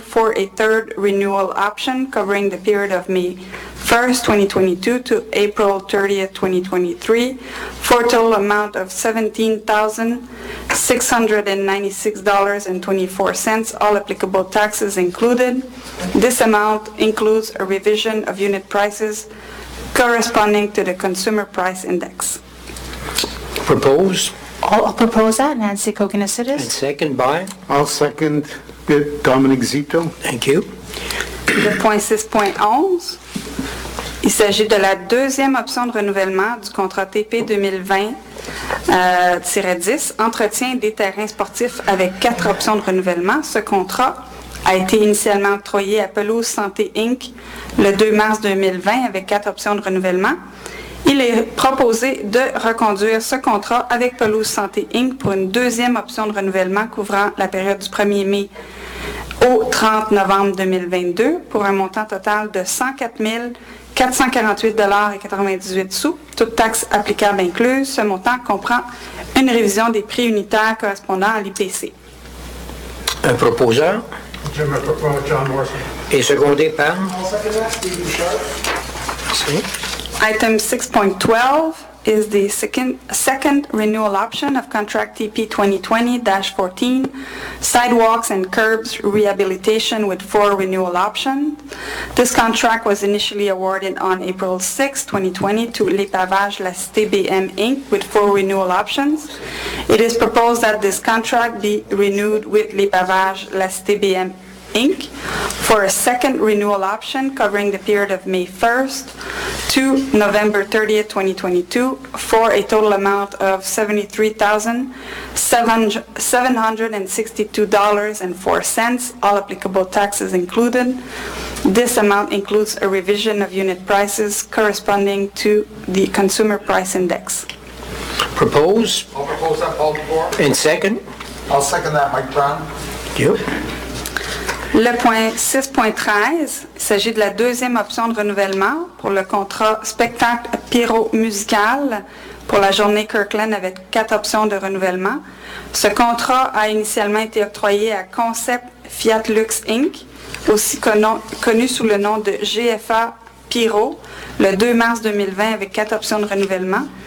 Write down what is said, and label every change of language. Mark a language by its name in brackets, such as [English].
[English] for a third renewal option covering the period of May 1st, 2022 to April 30th, 2023 for a total amount of $17,696.24, all applicable taxes included. This amount includes a revision of unit prices corresponding to the Consumer Price Index. Propose I'll propose that, Nancy and Kokinesitis. second by, I'll second it, Dominic Zito. thank you. [French] Le point 6.11, il s'agit de la deuxième option de renouvellement du contrat TP 2020-10, entretien des terrains sportifs avec 4 options de renouvellement. Ce contrat a été initialement octroyé à Pelouse Santé Inc. le 2 mars 2020 avec 4 options de renouvellement. Il est proposé de reconduire ce contrat avec Pelouse Santé Inc. pour une deuxième option de renouvellement couvrant la période du 1er mai au 30 novembre 2022 pour un montant total de 104 448,98 $, toutes taxes applicables incluses. Ce montant comprend une révision des prix unitaires correspondant à l'IPC. Un proposeur [English] Jim, I propose John Morrison. [French] et secondé par, [English] I'll second that, Steve Bouchard. [French] merci. [English] Item 6.12 is the second renewal option of contract TP 2020-14, sidewalks and curbs rehabilitation with 4 renewal options. This contract was initially awarded on April 6, 2020 to Les Pavages La Cité BM Inc. with 4 renewal options. It is proposed that this contract be renewed with Les Pavages La Cité BM Inc. for a second renewal option covering the period of May 1st to November 30th, 2022 for a total amount of $73,762.04, all applicable taxes included. This amount includes a revision of unit prices corresponding to the Consumer Price Index. Propose I'll propose that Paul before. and second, I'll second that, Mike Brown. thank you. [French] Le point 6.13, il s'agit de la deuxième option de renouvellement pour le contrat spectacle pyro-musical pour la journée Kirkland avec 4 options de renouvellement. Ce contrat a initialement été octroyé à Concept Fiat Lux Inc., aussi connu sous le nom de GFA Pyro, le 2 mars 2020 avec 4 options de renouvellement.